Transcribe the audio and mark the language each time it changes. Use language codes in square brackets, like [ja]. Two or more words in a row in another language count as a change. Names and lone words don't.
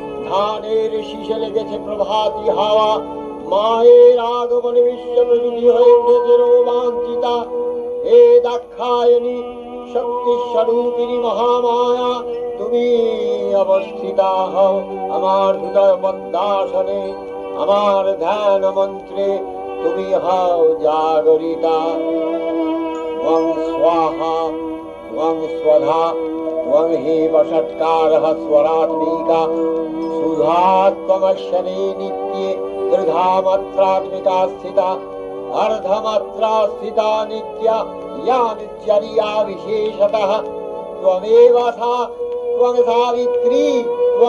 [bn] ধানের শীষে লেগেছে প্রভাতী হাওয়া, মায়ের আগমনে বিশ্বপ্রকৃতি হয়ে উঠেছে রোমাঞ্চিতা। হে দাক্ষায়ণী, শক্তি স্বরূপিণী মহামায়া, তুমি অবস্থিতা হও আমার হৃদয় পদ্মাসনে, আমার ধ্যান মন্ত্রে তুমি হও জাগরিতা। [sa] त्वं स्वाहा त्वं स्वधा त्वं हि वषट्कारः स्वरात्मिका सुधा त्वमक्षरे नित्ये दीर्घामात्रात्मिका स्थिता अर्धमात्रा स्थिता नित्या या नित्यरिया विशेषतः त्वमेव सा त्वं सावित्री त्वं